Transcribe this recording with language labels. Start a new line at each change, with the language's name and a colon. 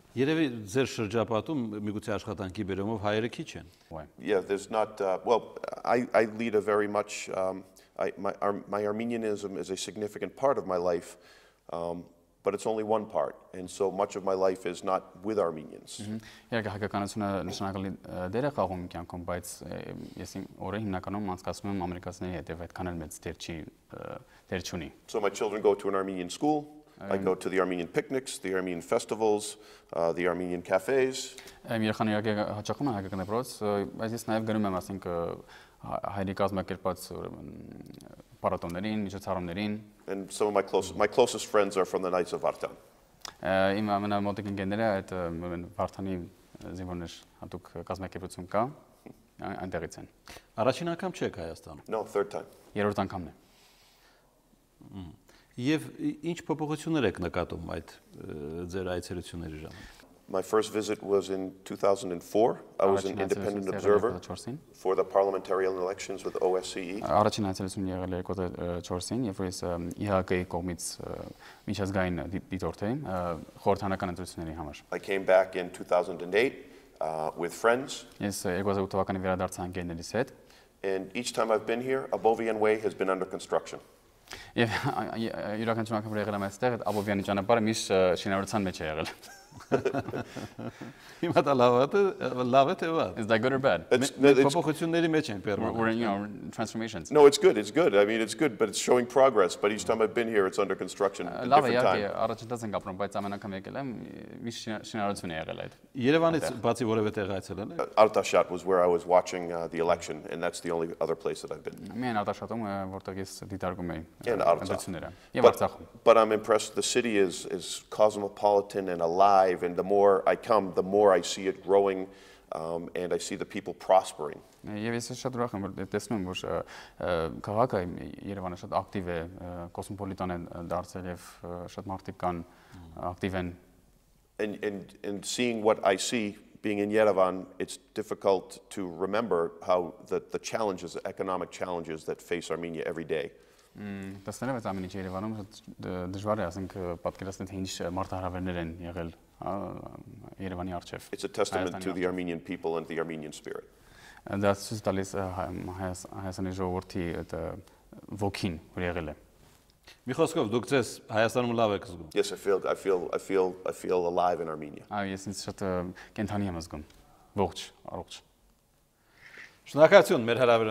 Armenian: Երևի ձեր շրջապատում միգուցե աշխատանքի բերումով հայերը քիչ են։
English: Yeah, there's not well, I lead a very much my Armenianism is a significant part of my life. But it's only one part, and so much of my life is not with Armenians.
Armenian: Իհարկե հայկականությունը նշանակալի դեր է խաղում կյանքում, բայց ես իմ օրը հիմնականում անցկացնում եմ ամերիկացիների հետ եւ այդքան էլ մեծ դեր չունի։
English: So my children go to an Armenian school. I go to the Armenian picnics, the Armenian festivals, the Armenian cafes.
Armenian: Իմ երեխան իհարկե հաճախում են հայկական դպրոց, բայց ես նաև գնում եմ, ասենք, հայերի կազմակերպած պարատոներին, միջոցառումներին։
English: And some of my closest friends are from the Knights of Vartan.
Armenian: Իմ ամենամոտիկ ընկերները այդ Վարդանի զինվորներ հատուկ կազմակերպություն կա, այնտեղից են։ Առաջին անգամ չեք Հայաստանում։
English: No, third time.
Armenian: Երրորդ անգամն է։ Եվ ինչ փոփոխություններ եք նկատում այդ ձեր այցելությունների ժամանակ։
English: My first visit was in 2004. I was an independent observer for the parliamentary elections with OSCE.
Armenian: Առաջին այցելությունն եղել է 2004-ին, երբ որ ես ԻՀԿ-ի կողմից միջազգային դիտորդ էի խորհրդանական ընտրությունների համար։
English: I came back in 2008 with friends.
Armenian: Ես 2008 թվականին վերադարձա ընկերներիս հետ։
English: And each time I've been here, Abovian Way has been under construction.
Armenian: Եվ յուրաքանչյուր անգամ որ եղել եմ այստեղ, այդ Աբովյանի ճանապարհը միշտ շինարարության մեջ է եղել։ Հիմա դա լավ է թե վատ։
English: Is that good or bad?
Armenian: Փոփոխությունների մեջ են
English: We're transformations. No, it's good. It's good. I mean, it's good, but it's showing progress. But each time I've been here, it's under construction.
Armenian: Լավ է, իհարկե, առաջընթաց ենք ապրում, բայց ամեն անգամ եկել եմ, միշտ շինարարություն է եղել այդ։ Երևանից բացի որևէ տեղ այցելել եք։
English: Artashat was where I was watching the election, and that's the only other place that I've been.
Armenian: Միայն Արտաշատում, որտեղ ես դիտարկում էի ընտրությունները։ Եվ Արցախում։
English: But I'm impressed. The city is cosmopolitan and alive. alive, and the more I come, the more I see it growing, and I see the people prospering.
Armenian: Եվ ես շատ ուրախ եմ, որ տեսնում եմ, որ քաղաքը Երևանը շատ ակտիվ է, կոսմոպոլիտան է դարձել եւ շատ մարդիկ կան ակտիվ են.
English: And seeing what I see being in Yerevan, it's difficult to remember how the challenges, the economic challenges that face Armenia every day.
Armenian: Տեսնելով այդ ամեն ինչը Երևանում դժվար է, ասենք պատկերացնել, թե ինչ մարտահրավերներ են եղել Երևանի առջև.
English: It's a testament to the Armenian people and the Armenian spirit.
Armenian: Դա ցույց տալիս Հայաստանի ժողովրդի այդ ոգին, որ եղել է. Մի խոսքով դուք ձեզ Հայաստանում լավ եք զգում։
English: Yes, I feel alive in Armenia.
Armenian: Այո, ես ինձ շատ կենթանի եմ զգում։ Ողջ, առողջ. Շնորհակալություն մեր հրավեր